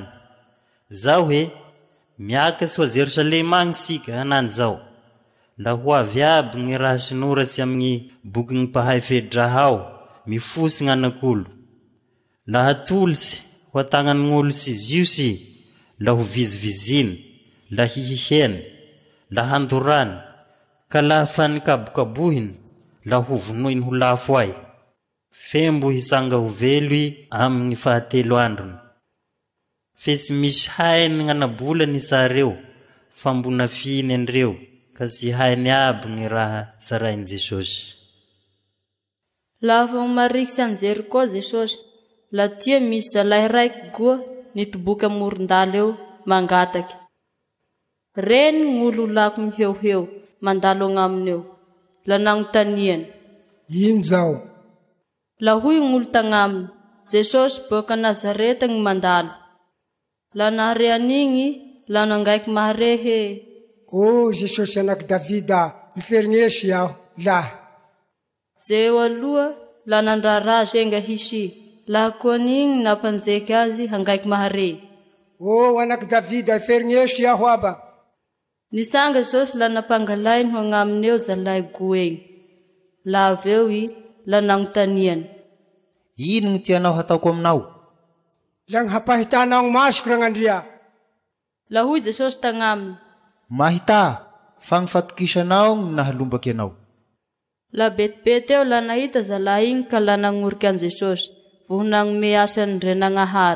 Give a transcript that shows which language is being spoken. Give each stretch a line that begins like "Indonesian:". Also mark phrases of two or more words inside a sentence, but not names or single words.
Malagasy: Zao he, miakatsy ho a Jerosalema agny sika hanany zao. La ho avy aby gny raha sinoratsy amin'ny boky gny mpahay Fedrahao, mifosy gn'anak'olo. La hatolitsy ho atagnan'olo sy ziosy, la ho viziviziny, la hihiheny, la handorany, ka la fanikabokabohiny, la ho vonoiny ho lafo ay. Fembo hisanga ho veloy amin'ny 7 androny. Fe sy misy hainy gn'anabolany sareo, fa mbona finy andreo, ka sy hainy aby gny raha sarain Jesosy. Lafa marikitsy an Jeriko Jesosy, la tia misy zalahy raiky goa nitoboky amoron-dala eo mangataky. Reny gn'olo lako miheuheu mandalo agnaminy eo, la nagnontaniany. Ino zao? La hoy gn'olo tagnaminy, Jesosy boka Nazareta gny mandalo. La naharean'igny, la nangaiky mahare he. Jesosy anak Davida, iferignesy aho, lahy. Zeo aloha, la nandrara zenga hisy, la koan'igny napanjeky azy hangaiky mahare. Anak Davida, iferignesy aho aba. Nisanga Jesosy la napangalainy ho agnaminy eo zalahy goeny. La aveo I, la nagnontaniany. Ino gny tianao hataoko aminao? La gny hapahitanao gny masoko Ragnandria. La hoy Jesosy tagnaminy. Mahita, fa gny fatokisanao gny nahalombaky anao. La betibety eo la nahita zalahy igny ka la nangoriky an Jesosy, voho nagnome asa ny Ndrenagnahary.